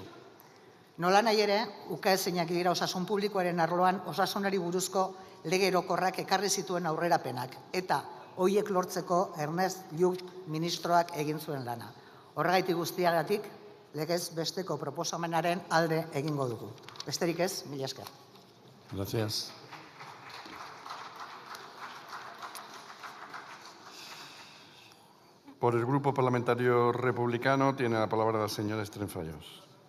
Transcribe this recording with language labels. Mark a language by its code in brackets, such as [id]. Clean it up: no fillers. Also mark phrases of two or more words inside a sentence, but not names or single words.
[eu] Nola nahi ere, ukaezinak dira osasun publikoaren arloan osasunari buruzko lege orokorrak ekarri zituen aurrerapenak eta horiek lortzeko Ernest Lluch ministroak egin zuen lana. Horregatik guztiagatik, legez besteko proposamenaren alde egingo dugu. Besterik ez, mila esker. [es] Gracias. Por el Grupo Parlamentario Republicano tiene la palabra la señora Estrenfallos.